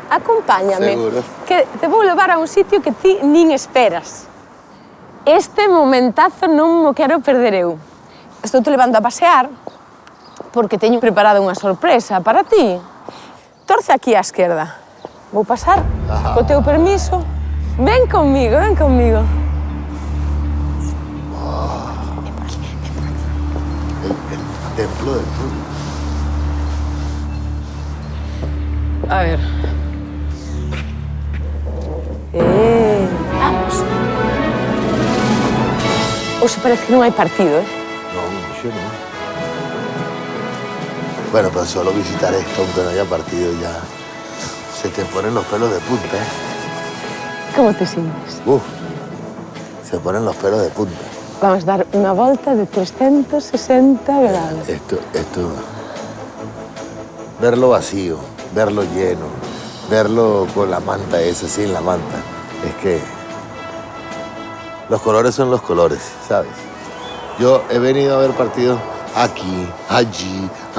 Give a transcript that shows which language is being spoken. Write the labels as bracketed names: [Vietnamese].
[Spanish] Acompáñame. Seguro. [Galician] Que te vou levar a un sitio que ti nin esperas. Este momentazo non mo quero perder eu. Estou te levando a pasear porque teño preparado unha sorpresa para ti. Torce aquí á esquerda. Vou pasar, co teu permiso. [Spanish] Ven conmigo, ven conmigo. Ven por aquí, ven por aquí. El templo del fútbol. A ver. Vamos. [Galician] Hoxe parece que non hai partido, [Spanish] No, yo no. Bueno, pero solo visitar esto, aunque no haya partido, ya se te ponen los pelos de punta, ¿eh? Como te sientes? Se ponen los pelos de punta. [Galician] Vamos a dar unha volta de 360 grados. [Spanish] Esto, verlo vacío, verlo lleno, verlo con la manta esa, sin la manta, es que los colores son los colores, ¿sabes? Yo he venido a ver partidos aquí, allí.